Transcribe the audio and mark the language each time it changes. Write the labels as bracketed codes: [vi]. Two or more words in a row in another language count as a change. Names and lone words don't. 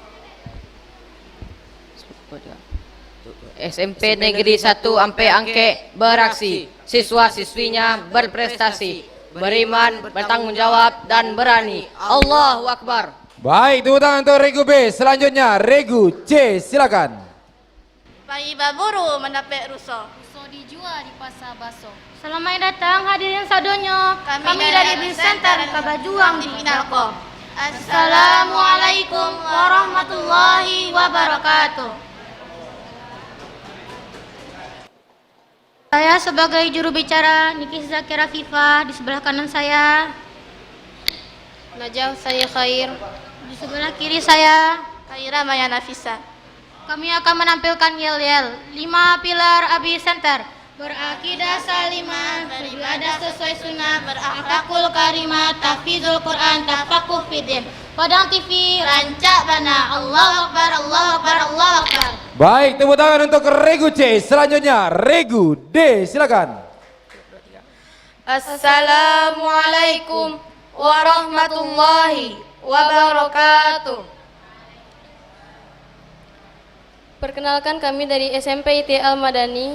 [id] SMP Negeri 1 Ampe Angke beraksi, siswa-siswinya berprestasi, beriman, bertanggung jawab, dan berani. [ar] الله أكبر. [id] Baik, tepuk tangan untuk Regu B. Selanjutnya Regu C, silakan. [min] Pagi baburu mendapat ruso. Ruso dijual di pasar baso. [id] Selamat datang [min] hadirin sadonyo. [id] Kami dari Bis Center Kabajuang di Pinalko. [ar] السلام عليكم ورحمة الله وبركاته. [id] Saya sebagai juru bicara Niki Zakira Fifa, di sebelah kanan saya Najah saya Khair. di sebelah kiri saya. Khaira Maya Nafisa. Kami akan menampilkan yel-yel 5 pilar Abi Center. Berakidah salimah, beribadah sesuai sunnah, berakhlakul karimah, [ar] تحفيظ القرآن, تفقه في الدين. [id] Padang TV, [min] rancak bana. [ar] الله أكبر، الله أكبر، الله أكبر. [id] Baik, tepuk tangan untuk Regu C. Selanjutnya Regu D, silakan. [ar] السلام عليكم ورحمة الله وبركاته. [id] Perkenalkan, kami dari SMP IT Al Madani.